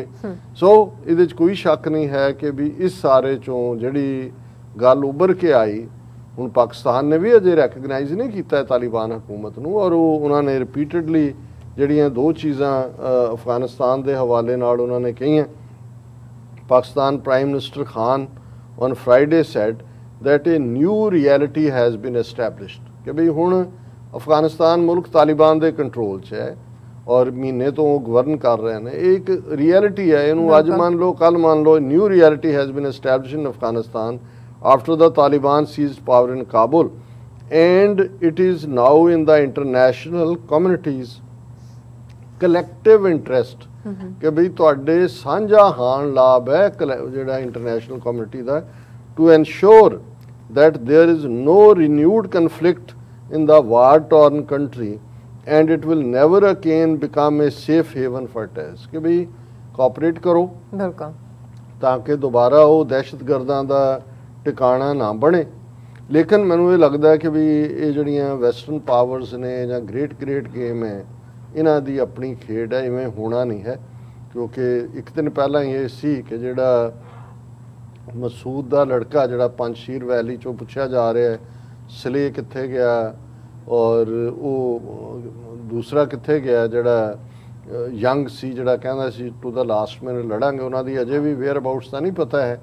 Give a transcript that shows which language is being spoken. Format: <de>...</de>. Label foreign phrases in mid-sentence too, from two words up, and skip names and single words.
<pa>ਸੋ ਇਹਦੇ 'ਚ ਕੋਈ ਸ਼ੱਕ ਨਹੀਂ ਹੈ ਕਿ ਵੀ ਇਸ ਸਾਰੇ 'ਚੋਂ ਜਿਹੜੀ ਗੱਲ ਉੱਭਰ ਕੇ ਆਈ, ਹੁਣ ਪਾਕਿਸਤਾਨ ਨੇ ਵੀ ਅਜੇ ਰੈਕਗਨਾਈਜ਼ ਨਹੀਂ ਕੀਤਾ ਤਾਲਿਬਾਨ ਹਕੂਮਤ ਨੂੰ, ਔਰ ਉਹਨਾਂ ਨੇ ਰਿਪੀਟਡਲੀ ਜਿਹੜੀਆਂ ਦੋ ਚੀਜ਼ਾਂ ਅਫਗਾਨਿਸਤਾਨ ਦੇ ਹਵਾਲੇ ਨਾਲ ਉਹਨਾਂ ਨੇ ਕਹੀਆਂ।</pa> <en>Pakistan Prime Minister Khan on Friday said that a new reality has been established</en> <pa>ਕਿ ਵੀ ਹੁਣ ਅਫਗਾਨਿਸਤਾਨ ਮੁਲਕ ਤਾਲਿਬਾਨ ਦੇ ਕੰਟਰੋਲ 'ਚ ਹੈ ਔਰ ਮਹੀਨੇ ਤੋਂ ਉਹ ਗਵਰਨ ਕਰ ਰਹੇ ਨੇ। ਇਹ ਇੱਕ ਰਿਐਲਿਟੀ ਹੈ, ਇਹਨੂੰ ਅੱਜ ਮੰਨ ਲਓ ਕੱਲ ਮੰਨ ਲਓ।</pa> <en>new reality has been established in Afghanistan after the Taliban seized power in Kabul, and it is now in the international community's collective interest</en> <pa>ਕਿ ਬਈ ਤੁਹਾਡੇ ਸਾਂਝਾ ਹਾਨ ਲਾਭ ਹੈ ਜਿਹੜਾ ਇੰਟਰਨੈਸ਼ਨਲ ਕਮਿਊਨਿਟੀ ਦਾ,</pa> <en>to ensure that there is no renewed conflict in the war-torn country and it will never again become a safe haven for terrorists।</en> <pa>ਕਿ ਬਈ ਕੋਆਪਰੇਟ ਕਰੋ ਬਿਲਕੁਲ ਤਾਂ ਕਿ ਦੁਬਾਰਾ ਉਹ ਦਹਿਸ਼ਤਗਰਦਾਂ ਦਾ ਟਿਕਾਣਾ ਨਾ ਬਣੇ। ਲੇਕਿਨ ਮੈਨੂੰ ਇਹ ਲੱਗਦਾ ਕਿ ਵੀ ਇਹ ਜਿਹੜੀਆਂ</pa> <en>western powers</en> <pa>ਨੇ ਜਾਂ</pa> <en>great game</en> <pa>ਹੈ, ਇਹਨਾਂ ਦੀ ਆਪਣੀ ਖੇਡ ਹੈ, ਇਵੇਂ ਹੋਣਾ ਨਹੀਂ ਹੈ। ਕਿਉਂਕਿ ਇੱਕ ਦਿਨ ਪਹਿਲਾਂ ਹੀ ਇਹ ਸੀ ਕਿ ਜਿਹੜਾ ਮਸੂਦ ਦਾ ਲੜਕਾ ਜਿਹੜਾ ਪੰਜਸ਼ੀਰ ਵੈਲੀ 'ਚੋਂ ਪੁੱਛਿਆ ਜਾ ਰਿਹਾ ਹੈ ਸਲੇ ਕਿੱਥੇ ਗਿਆ, ਔਰ ਉਹ ਦੂਸਰਾ ਕਿੱਥੇ ਗਿਆ ਜਿਹੜਾ ਯੰਗ ਸੀ ਜਿਹੜਾ ਕਹਿੰਦਾ ਸੀ</pa> <en>to the last minute</en> <pa>ਲੜਾਂਗੇ, ਉਹਨਾਂ ਦੀ ਅਜੇ ਵੀ ਵੇਅਰ ਅਬਾਊਟਸ ਤਾਂ ਨਹੀਂ ਪਤਾ ਹੈ।</pa>